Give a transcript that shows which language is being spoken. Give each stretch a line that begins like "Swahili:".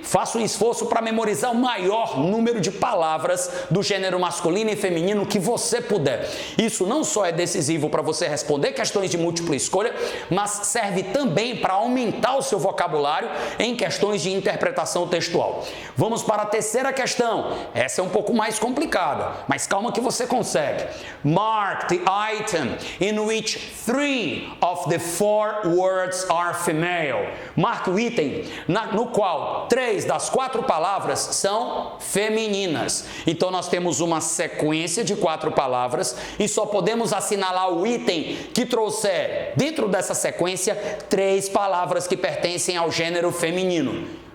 Portuguese: Faça um esforço para memorizar o maior número de palavras do gênero masculino e feminino que você puder. Isso não só é decisivo para você responder questões de múltipla escolha, mas serve também para aumentar o seu vocabulário em questões de interpretação textual. Vamos para a terceira questão. Essa é um pouco mais complicada, mas calma que você consegue.
English: Mark the item in which 3 of the 4 words are female.
Portuguese: Marque o item no qual 3 das 4 palavras são femininas. Então nós temos uma sequência de 4 palavras e só podemos assinalar o item que trouxer dentro dessa sequência 3 palavras que pertencem ao gênero feminino.